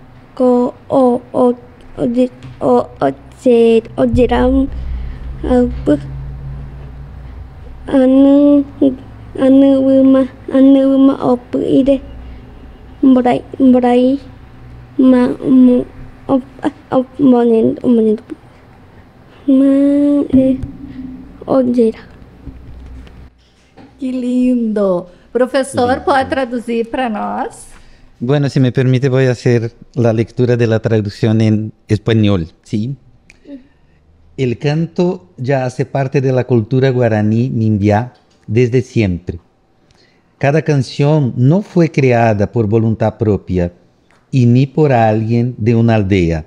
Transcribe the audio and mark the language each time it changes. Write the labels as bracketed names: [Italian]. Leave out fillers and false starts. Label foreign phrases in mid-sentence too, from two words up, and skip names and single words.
[Portuguese] ojeram anu opu ide mbrai ma omonendo ojera. Que lindo! Professor, pode traduzir para nós? [Spanish] Bueno, si me permite, voy a hacer la lectura de la traducción en español, ¿sí? El canto ya hace parte de la cultura guaraní Nimbiá desde siempre. Cada canción no fue creada por voluntad propia y ni por alguien de una aldea.